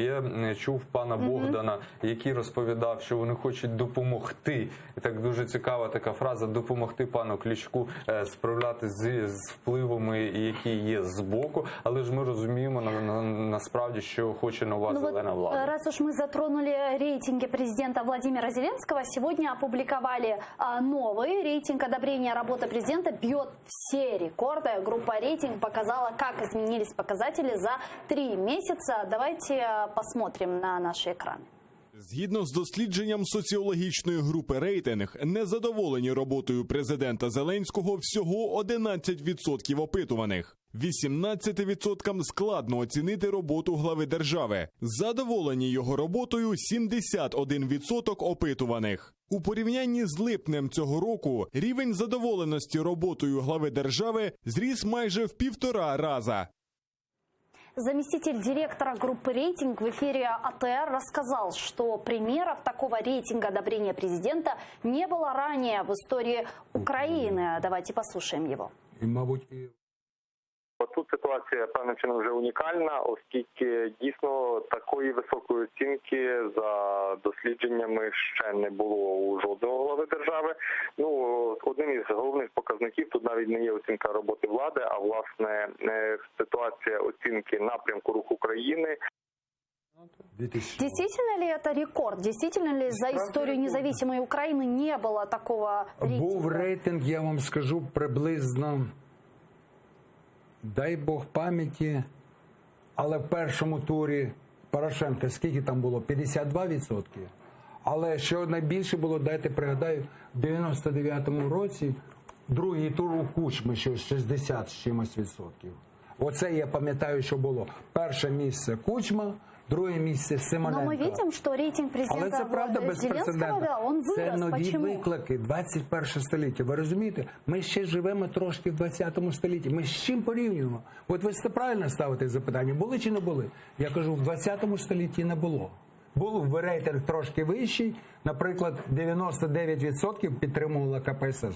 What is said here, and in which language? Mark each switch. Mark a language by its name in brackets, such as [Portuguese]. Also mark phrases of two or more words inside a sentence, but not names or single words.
[Ukrainian] Я чув пана Богдана, який розповідав, що вони хочуть допомогти. І так дуже цікава така фраза, допомогти пану Кличку справлятися з впливами, які є збоку. Але ж ми розуміємо насправді, що хоче нова зелена влада. [Russian] Раз уж мы затронули рейтинги президента Владимира Зеленского, сегодня опубликовали новый рейтинг одобрения работы президента, бьет все рекорды. Группа «Рейтинг» показала, как изменились показатели за 3 месяца. Давайте посмотрим на наши экраны. [Ukrainian] Згідно з дослідженням соціологічної групи «Рейтинг», незадоволені роботою президента Зеленського всього 11% опитуваних. 18% складно оцінити роботу глави держави. Задоволені його роботою 71% опитуваних. У порівнянні з липнем цього року рівень задоволеності роботою глави держави зріс майже в 1,5 раза. [Russian] Заместитель директора группы «Рейтинг» в эфире АТР рассказал, что примеров такого рейтинга одобрения президента не было ранее в истории Украины. Давайте послушаем его. [Ukrainian] Тут ситуація певним чином вже унікальна, оскільки дійсно такої високої оцінки за дослідженнями ще не було у жодного глави держави. Одним із головних показників тут навіть не є оцінка роботи влади, а власне ситуація оцінки напрямку руху країни. [Russian] Действительно ли это рекорд? Действительно ли за историю независимой Украины не было такого рейтинга? [Ukrainian] Був рейтинг, я вам скажу, приблизно, дай Бог пам'яті, але в першому турі Порошенка, скільки там було? 52%. Але що найбільше було, дайте пригадаю, в 99-му році другий тур у Кучми, що 60 з чимось відсотків. Оце я пам'ятаю, що було. Перше місце Кучма, друге місце Симоненко. [Russian] Но мы видим, что рейтинг [Ukrainian] Але [Russian] президента [Ukrainian] це правда [Russian] Зеленского, [Ukrainian] безпрецедентно. [Russian] да, он вырос. [Ukrainian] Це нові [Russian] Почему? [Ukrainian] виклики, 21 століття. Ви розумієте? Ми ще живемо трошки в 20 столітті. Ми з чим порівнюємо? От ви правильно ставите запитання, були чи не були? Я кажу, в 20 столітті не було. Був рейтинг трошки вищий, наприклад, 99% підтримувала КПСС.